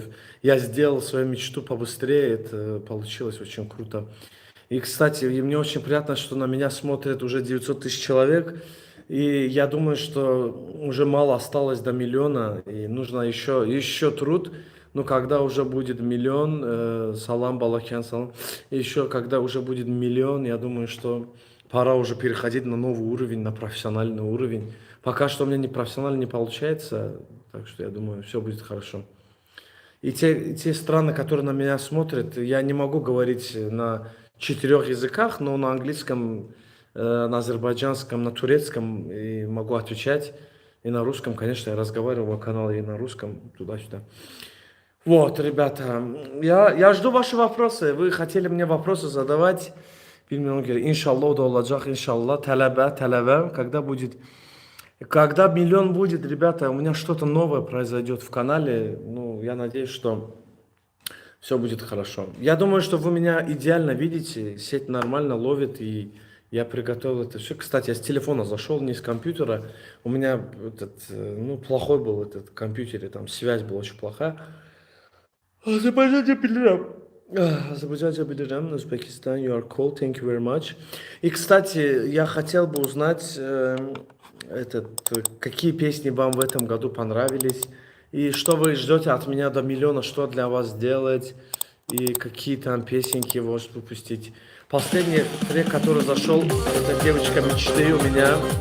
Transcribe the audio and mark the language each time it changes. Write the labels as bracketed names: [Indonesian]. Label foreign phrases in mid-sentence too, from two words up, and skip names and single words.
[Russian] Я сделал свою мечту побыстрее, это получилось очень круто. И, кстати, и мне очень приятно, что на меня смотрит уже 900 тысяч человек. И я думаю, что уже мало осталось до миллиона, и нужно еще труд. Но когда уже будет миллион, салам, балакян, салам, еще когда уже будет миллион, я думаю, что пора уже переходить на новый уровень, на профессиональный уровень. Пока что у меня не профессионально не получается, так что я думаю, все будет хорошо. И те страны, которые на меня смотрят, я не могу говорить на 4 языках, но на английском, на азербайджанском, на турецком и могу отвечать. И на русском, конечно, я разговариваю в канале и на русском, туда-сюда. Вот, ребята, я жду ваши вопросы. Вы хотели мне вопросы задавать. [Turkish] Bilmiyorum ki inşallah o da olacak inşallah. Talebe, [Russian] когда миллион будет, ребята, у меня что-то новое произойдет в канале. Ну, я надеюсь, что все будет хорошо. Я думаю, что вы меня идеально видите, сеть нормально ловит, и я приготовил это все. Кстати, я с телефона зашел, не с компьютера. У меня плохой был этот компьютер, и там связь была очень плохая. [Azerbaijani] Азербайджанca bilirim. [English] Узбекистан, you are cool, thank you very much. [Russian] И, кстати, я хотел бы узнать, какие песни вам в этом году понравились, и что вы ждете от меня до миллиона, что для вас сделать, и какие там песенки можете выпустить. Последний трек, который зашел, это «Девочка мечты» у меня.